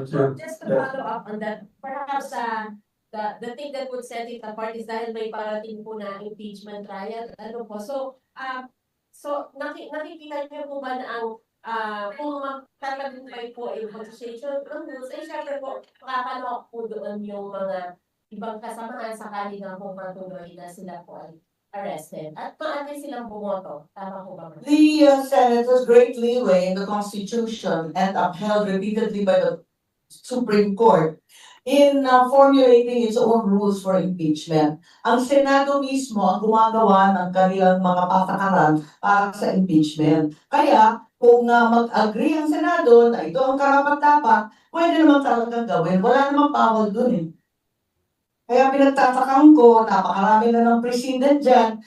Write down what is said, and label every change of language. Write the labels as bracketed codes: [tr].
[en] Just to follow up on that, perhaps the thing that would set it apart is [tl] dahil may parating po na [en] impeachment trial. [tl] Ano po? So nakikita niyo po ba na ang kung magtatagumpay po yung constitution ng rules, syempre po, makakalok po doon yung mga ibang kasamahan sakali nga po matuloy na sila po ay arrested. At maaari silang bumoto. Tama po ba? [en] The Senate has great leeway in the Constitution and upheld repeatedly by the Supreme Court in formulating its own rules for impeachment. [tl] Ang Senado mismo ang gumagawa ng kanilang mga patakaran para sa impeachment. Kaya, kung mag-agree ang Senado na ito ang karapat-dapat, pwede naman talagang gawin. Wala namang bawal dun eh. Kaya pinagtatakam ko, napakarami na ng president dyan.